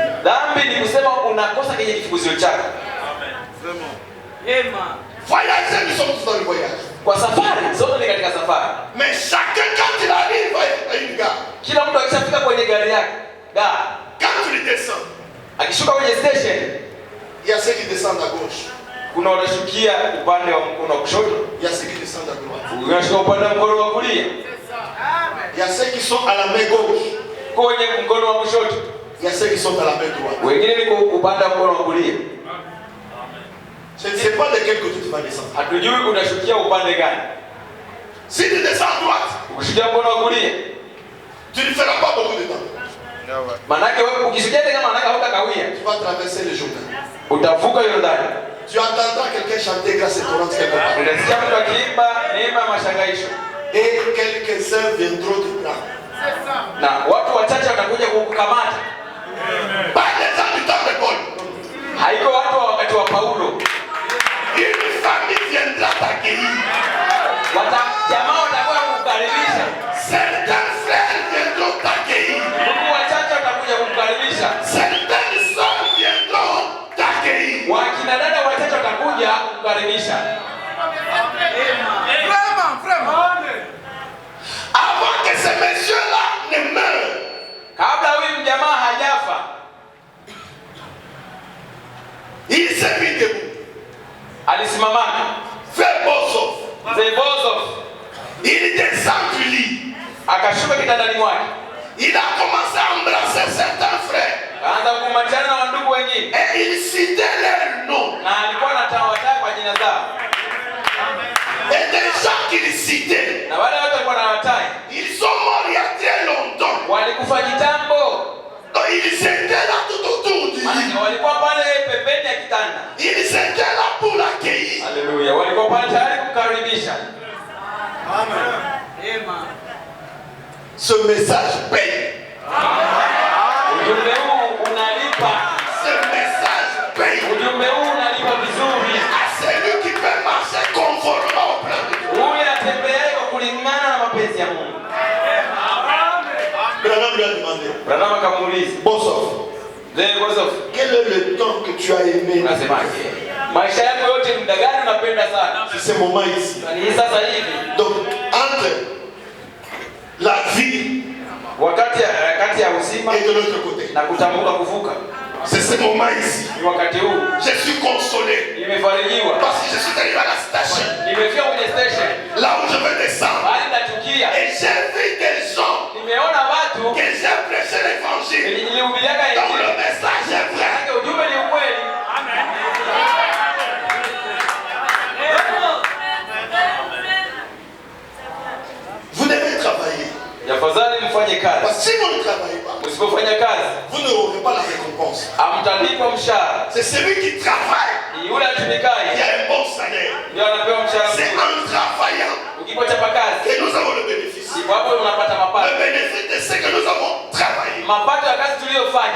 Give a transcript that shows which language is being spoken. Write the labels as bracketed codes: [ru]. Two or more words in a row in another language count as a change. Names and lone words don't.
[fr] Voyager, nous sommes tous dans le voyage. Mais chacun quand il arrive à une gare, quand tu descends, il y a ceux qui descendent à gauche. [sw] kuna wanashukia upande wa mkono wa kushoto, [fr] il y a ceux qui descendent à droite. [sw] unashuka upande wa mkono wa kulia, [fr] il y a ceux qui sont à la main gauche, [sw] kwenye mkono wa kushoto, [fr] il y a ceux qui sont à la main droite. [sw] wengine ni upande wa mkono wa kulia. [fr] Je ne sais pas de quel côté tu vas descendre. [sw] Hatujui unashukia upande gani. [fr] Si tu descends à droite, [sw] ukishukia mkono wa kulia, [fr] tu ne feras pas beaucoup de temps. [sw] Manake wewe ukishukia tena manake hautakawia. [fr] Tu vas traverser le Jourdain. [sw] Utavuka Yordani. [fr] Tu entendras quelqu'un chanter grâce et courante quelque part. [sw] Unasikia mtu akiimba neema ya mashangaisho. [fr] Et quelques-uns viendront te prendre. [sw] Na watu wachache watakuja kukukamata. [fr] Pas les gens du temps de Paul. [sw] Haiko watu wa wakati wa Paulo. [fr] Une famille viendra t'accueillir. [sw] Jamaa watakuwa kukukaribisha. [fr] Certains frères viendront t'accueillir. [sw] Ndugu wachache watakuja kukukaribisha. [fr] Certaines sœurs viendront t'accueillir. [sw] Wakina dada wachache watakuja kukukaribisha. [fr] Avant que ces messieurs-là ne meurent, [sw] kabla huyu jamaa hajafa, [fr] il s'est mis debout. [sw] Alisimamana. [fr] Frère Bosof. [sw] Mzee Bosof. [fr] Il descend du lit. [sw] Akashuka kitandani mwake. [fr] Il a commencé à embrasser certains frères. [sw] Kaanza kukumbatiana na wandugu wengine. [fr] Et il citait leur nom. [sw] Na alikuwa anatawataa kwa jina zao. [fr] Et des gens qu'il citait, [sw] na wale watu walikuwa wanawatai, [fr] ils sont morts il y a très longtemps. [sw] Walikufa kitambo. [fr] Donc ils étaient là tout autour du lit. [sw] Walikuwa pale pembeni ya kitanda. [fr] Ils étaient là pour l'accueillir. Alléluia. [sw] Walikuwa pale tayari kukaribisha. Amen. [fr] Ce message paye. [sw] Ujumbe huu unalipa. [fr] Ce message paye. [sw] Ujumbe huu unalipa vizuri. [fr] À celui qui peut marcher conformément au plan de Dieu. [sw] Huyu anatembea kwa kulingana na mapenzi ya Mungu. [fr] Branham lui a demandé. [sw] Branham akamuuliza, [fr] Bosof, quel est le temps que tu as aimé? [sw] Unasemaje? Maisha yako yote muda gani unapenda sana? [fr] C'est ce moment ici. [sw] Ni sasa hivi. [fr] Donc entre la vie [sw] wakati ya uzima [fr] et de l'autre côté, [sw] na kutambuka kuvuka, [fr] c'est ce moment ici. [sw] Ni wakati huu. [fr] Je suis consolé. [sw] Nimefarijiwa. [fr] Parce que je suis arrivé à la station. [sw] Nimefika kwenye station. [fr] Là où je vais descendre. [sw] Bali natukia. [fr] Et j'ai vu des gens. [sw] Nimeona watu. [fr] Que j'ai prêché l'évangile. [sw] Nilihubiriaka injili. [fr] Donc le message est vrai. [sw] Ujumbe ni ukweli. Amen. [fr] Vous devez travailler. [sw] Afadhali mfanye kazi. [fr] Parce que si vous ne travaillez pas, [sw] usipofanya kazi, [fr] vous n'aurez pas la récompense. [sw] Hamtalipwa mshahara. [fr] C'est celui qui travaille. [sw] Yule atumikaye. [fr] Il y a un bon salaire. [sw] Ndio anapewa mshahara. [fr] C'est en travaillant [sw] ukipochapa kazi [fr] que nous avons le bénéfice. [sw] Hapo unapata mapato. [fr] Le bénéfice de ce que nous avons travaillé. [sw] Mapato ya kazi tuliyofanya.